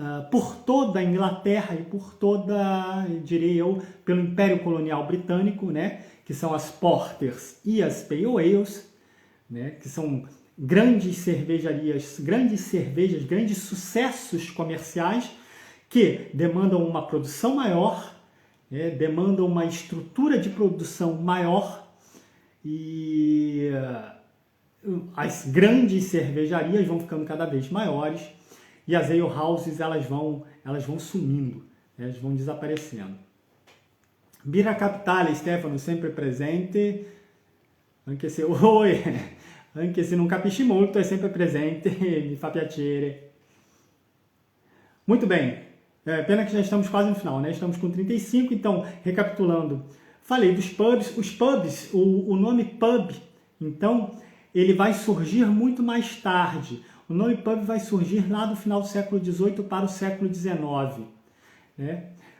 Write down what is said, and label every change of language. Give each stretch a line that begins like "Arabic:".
Portuguese: por toda a Inglaterra e por diria eu, pelo Império Colonial Britânico, né, que são as Porters e as Pale Ales, né, que são grandes cervejarias, grandes cervejas, grandes sucessos comerciais que demandam uma produção maior, demandam uma estrutura de produção maior e as grandes cervejarias vão ficando cada vez maiores e as ale houses elas vão sumindo, elas vão desaparecendo.
Italian: Birra Capitale, Stefano, sempre presente. Anche se non capisci molto, è sempre presente, mi fa piacere.
Portuguese: Muito bem, pena que já estamos quase no final, né? Estamos com 35, então, recapitulando, falei dos pubs. Os pubs, o nome pub, então, ele vai surgir muito mais tarde. O nome pub vai surgir lá do final do século XVIII para o século XIX, né?